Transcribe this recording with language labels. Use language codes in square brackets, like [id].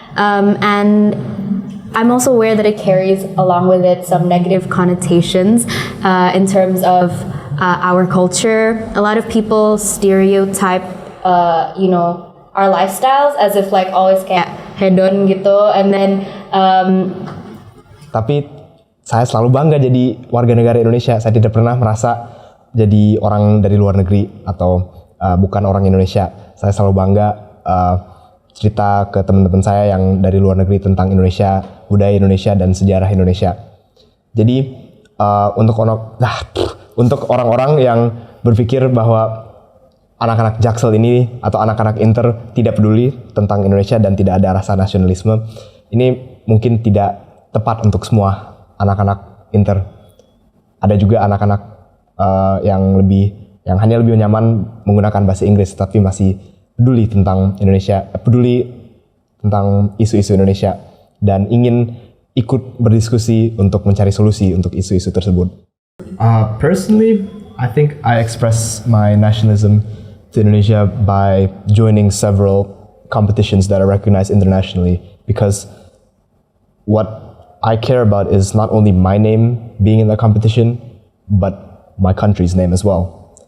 [en] And I'm also aware that it carries along with it some negative connotations in terms of our culture. A lot of people stereotype, our lifestyles as if like always [id] kayak hedon gitu, [en] and then [id] Tapi saya selalu bangga jadi warga negara Indonesia. Saya tidak pernah merasa jadi orang dari luar negeri atau bukan orang Indonesia. Saya selalu bangga cerita ke teman-teman saya yang dari luar negeri tentang Indonesia, budaya Indonesia, dan sejarah Indonesia. Jadi untuk orang-orang yang berpikir bahwa anak-anak Jaksel ini atau anak-anak Inter tidak peduli tentang Indonesia dan tidak ada rasa nasionalisme, ini mungkin tidak tepat untuk semua anak-anak Inter. Ada juga anak-anak yang hanya lebih nyaman menggunakan bahasa Inggris tapi masih peduli tentang Indonesia, peduli tentang isu-isu Indonesia dan ingin ikut berdiskusi untuk mencari solusi untuk isu-isu tersebut. [en] Personally, I think I express my nationalism to Indonesia by joining several competitions that are recognized internationally, because what I care about is not only my name being in the competition, but my country's name as well.